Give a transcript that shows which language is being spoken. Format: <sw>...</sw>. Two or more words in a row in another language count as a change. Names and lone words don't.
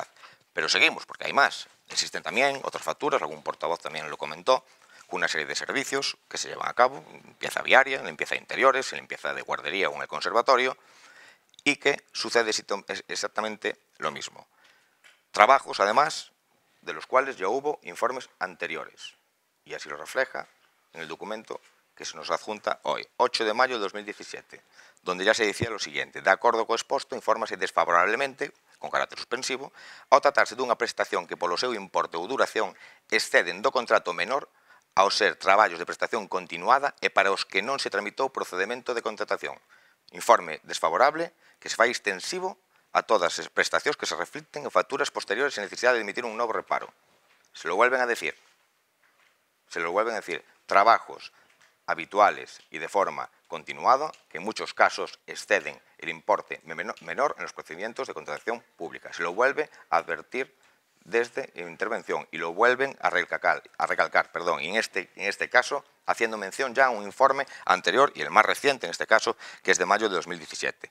<es>Pero seguimos, porque hay más. Existen también otras facturas, algún portavoz también lo comentó, con una serie de servicios que se llevan a cabo, limpieza viaria, limpieza de interiores, limpieza de guardería o en el conservatorio, y que sucede exactamente lo mismo. Trabajos, además, de los cuales ya hubo informes anteriores, y así lo refleja en el documento que se nos adjunta hoy, 8 de mayo de 2017, donde ya se decía lo siguiente:</es> <gl>de acordo co exposto, infórmase desfavorablemente, con carácter suspensivo, ao tratarse dunha prestación que polo seu importe ou duración exceden do contrato menor ao ser traballos de prestación continuada e para os que non se tramitou procedemento de contratación. Informe desfavorable que se fai extensivo a todas as prestacións que se reflicten en facturas posteriores sin necesidade de emitir un novo reparo.</gl> <es>Se lo vuelven a decir. Trabajos habituales y de forma continuada que en muchos casos exceden el importe menor en los procedimientos de contratación pública. Se lo vuelve a advertir desde intervención y lo vuelven a recalcar, y en este caso haciendo mención ya a un informe anterior y el más reciente en este caso, que es de mayo de 2017.</es>